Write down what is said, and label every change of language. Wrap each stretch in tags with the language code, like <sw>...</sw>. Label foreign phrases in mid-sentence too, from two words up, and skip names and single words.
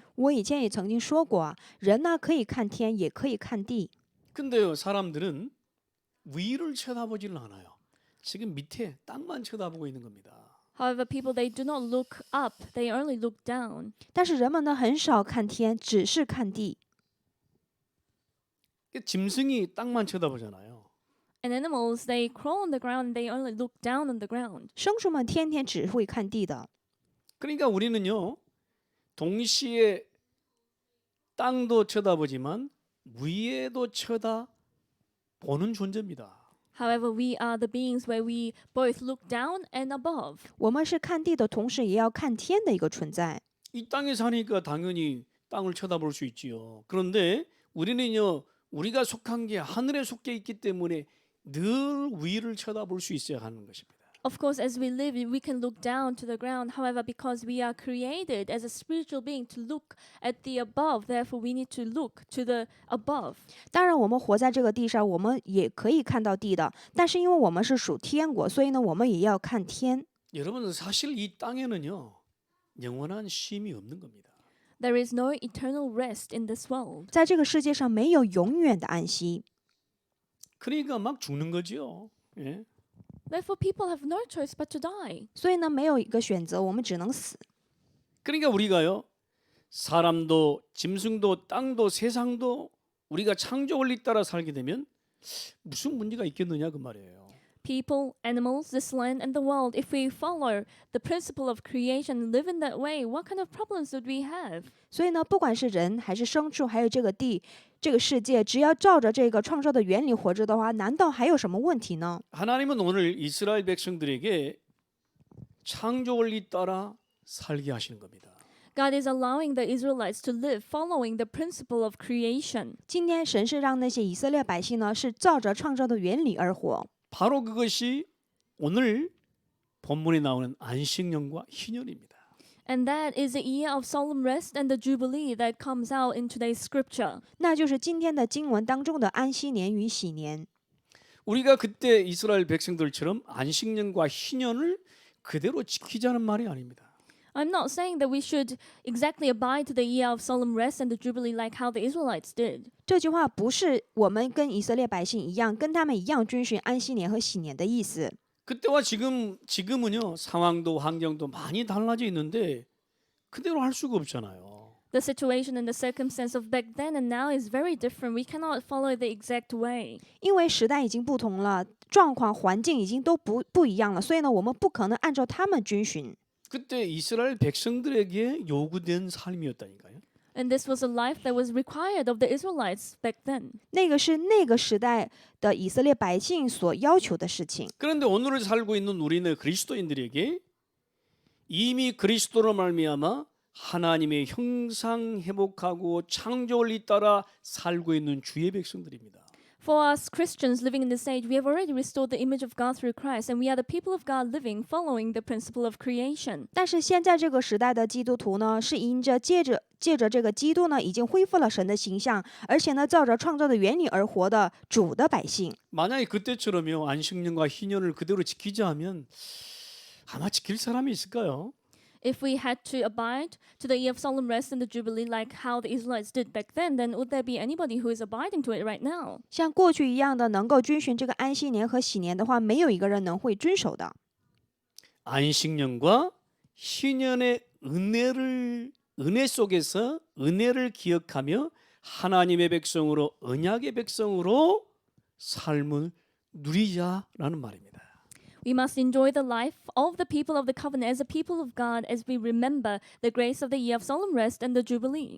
<zh>我以前也曾经说过啊，人呢可以看天，也可以看地。</zh> <ko>근데요 사람들은 위를 쳐다보지는 않아요. 지금 밑에 땅만 쳐다보고 있는 겁니다.</ko> <en>However, people, they do not look up. They only look down.</en> <zh>但是人们呢很少看天，只是看地。</zh> <ko>짐승이 땅만 쳐다보잖아요.</ko> <en>And animals, they crawl on the ground and they only look down on the ground.</en> <zh>牲畜们天天只会看地的。</zh> <ko>그러니까 우리는요 동시에 땅도 쳐다보지만 위에도 쳐다보는 존재입니다.</ko> <en>However, we are the beings where we both look down and above.</en> <zh>我们是看地的同时，也要看天的一个存在。</zh> <ko>이 땅에 사니까 당연히 땅을 쳐다볼 수 있지요. 그런데 우리는요 우리가 속한 게 하늘에 속해 있기 때문에 늘 위를 쳐다볼 수 있어야 하는 것입니다.</ko> <en>Of course, as we live, we can look down to the ground. However, because we are created as a spiritual being to look at the above, therefore we need to look to the above.</en> <zh>当然，我们活在这个地上，我们也可以看到地的。但是因为我们是属天国，所以呢，我们也要看天。</zh> <ko>여러분 사실 이 땅에는요 영원한 쉼이 없는 겁니다.</ko> <en>There is no eternal rest in this world.</en> <zh>在这个世界上没有永远的安息，</zh> <ko>그러니까 막 죽는 거죠. 예?</ko> <en>Therefore, people have no choice but to die.</en> <zh>所以呢，没有一个选择，我们只能死。</zh> <ko>그러니까 우리가요 사람도 짐승도 땅도 세상도 우리가 창조 원리 따라 살게 되면 무슨 문제가 있겠느냐 그 말이에요.</ko> <en>People, animals, this land, and the world, if we follow the principle of creation and live in that way, what kind of problems would we have?</en> <zh>所以呢，不管是人还是牲畜，还有这个地、这个世界，只要照着这个创造的原理活着的话，难道还有什么问题呢？</zh> <ko>하나님은 오늘 이스라엘 백성들에게 창조 원리 따라 살게 하시는 겁니다.</ko> <en>God is allowing the Israelites to live following the principle of creation.</en> <zh>今天神是让那些以色列百姓呢，是照着创造的原理而活。</zh> <ko>바로 그것이 오늘 본문에 나오는 안식년과 희년입니다.</ko> <en>And that is the year of solemn rest and the jubilee that comes out in today's scripture.</en> <zh>那就是今天的经文当中的安息年与喜年。</zh> <ko>우리가 그때 이스라엘 백성들처럼 안식년과 희년을 그대로 지키자는 말이 아닙니다.</ko> <en>I'm not saying that we should exactly abide to the year of solemn rest and the Jubilee like how the Israelites did.</en> <zh>这句话不是我们跟以色列百姓一样，跟他们一样遵循安息年和喜年的意思。</zh> <ko>그때와 지금은요 상황도 환경도 많이 달라져 있는데 그대로 할 수가 없잖아요.</ko> <en>The situation and the circumstance of back then and now is very different. We cannot follow the exact way.</en> <zh>因为时代已经不同了，状况、环境已经都不一样了，所以呢，我们不可能按照他们遵循。</zh> <ko>그때 이스라엘 백성들에게 요구된 삶이었다니까요.</ko> <en>And this was a life that was required of the Israelites back then.</en> <zh>那个是那个时代的以色列百姓所要求的事情。</zh> <ko>그런데 오늘을 살고 있는 우리는 그리스도인들에게 이미 그리스도로 말미암아 하나님의 형상 회복하고 창조를 잇따라 살고 있는 주의 백성들입니다.</ko> <en>For us Christians living in this age, we have already restored the image of God through Christ, and we are the people of God living following the principle of creation.</en> <zh>但是现在这个时代的基督徒呢，是因着借着这个基督呢，已经恢复了神的形象，而且呢，照着创造的原理而活的主的百姓。</zh> <ko>만약에 그때처럼요 안식년과 희년을 그대로 지키자 하면 아마 지킬 사람이 있을까요?</ko> <en>If we had to abide to the year of solemn rest and the Jubilee like how the Israelites did back then would there be anybody who is abiding to it right now?</en> <zh>像过去一样的能够遵循这个安息年和喜年的话，没有一个人能会遵守的。</zh> <ko>안식년과 희년의 은혜 속에서 은혜를 기억하며 하나님의 백성으로 언약의 백성으로 삶을 누리자라는 말입니다.</ko> <en>We must enjoy the life of the people of the covenant as a people of God as we remember the grace of the year of solemn rest and the Jubilee.</en>